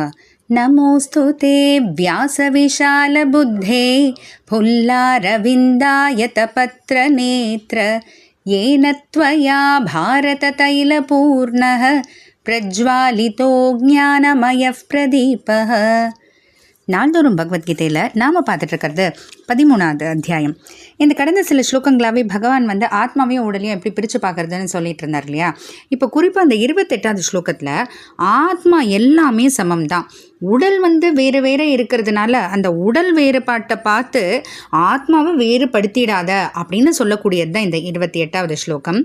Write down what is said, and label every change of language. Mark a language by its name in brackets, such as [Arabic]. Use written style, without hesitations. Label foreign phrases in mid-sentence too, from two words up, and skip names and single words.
[Sanskrit] नमोऽस्तु ते व्यासविशालबुद्धे फुल्लारविन्दायतपत्रनेत्र येन त्वया भारततैलपूर्णः प्रज्वालितो ज्ञानमयः प्रदीपः। [Tamil] நாள்தோறும் பகவத்கீதையில் நாம் பார்த்துட்டு இருக்கிறது 13வது அத்தியாயம். இந்த கடந்த சில ஸ்லோகங்களாகவே பகவான் ஆத்மாவையும் உடலையும் எப்படி பிரித்து பார்க்குறதுன்னு சொல்லிட்டு இருந்தார் இல்லையா. இப்போ குறிப்பாக அந்த 28வது ஸ்லோகத்தில் ஆத்மா எல்லாமே சமம் தான், உடல் வேறு வேறு இருக்கிறதுனால அந்த உடல் வேறுபாட்டை பார்த்து ஆத்மாவை வேறுபடுத்திடாத அப்படின்னு சொல்லக்கூடியது தான் இந்த 28வது ஸ்லோகம்.